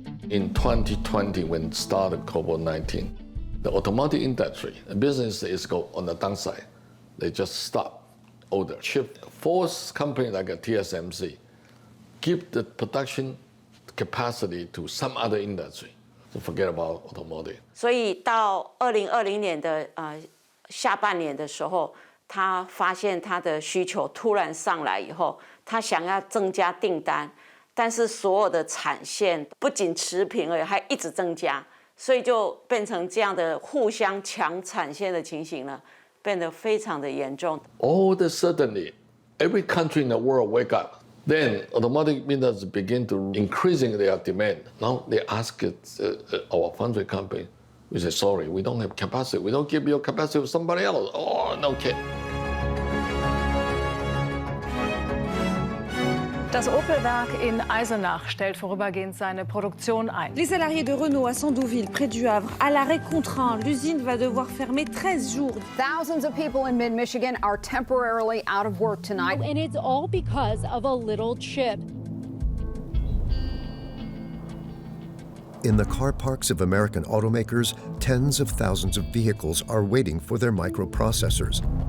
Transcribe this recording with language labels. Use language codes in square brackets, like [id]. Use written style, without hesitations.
[en] In 2020, when it started COVID-19, the automotive industry, the business is go on the downside. They just stop order. Chip force company like a TSMC give the production capacity to some other industry. So forget about automotive. [zh] 所以到2020年的下半年的时候，他发现他的需求突然上来以后，他想要增加订单，但是所有的产线不仅持平而已，还一直增加，所以就变成这样的互相抢产线的情形呢，变得非常的严重。 [en] All of a sudden, every country in the world wake up. Then automotive industry begin to increasing their demand. Now they ask our foundry company, we say, sorry, we don't have capacity. We don't give you capacity to somebody else. Oh, no kid. [de] Das Opel-Werk in Eisenach stellt vorübergehend seine Produktion ein. [fr] Les salariés de Renault à Sandouville, près du Havre, à l'arrêt contraint. L'usine va devoir fermer 13 jours. [en] Thousands of people in mid-Michigan are temporarily out of work tonight. And it's all because of a little chip. In the car parks of American automakers, tens of thousands of vehicles are waiting for their microprocessors.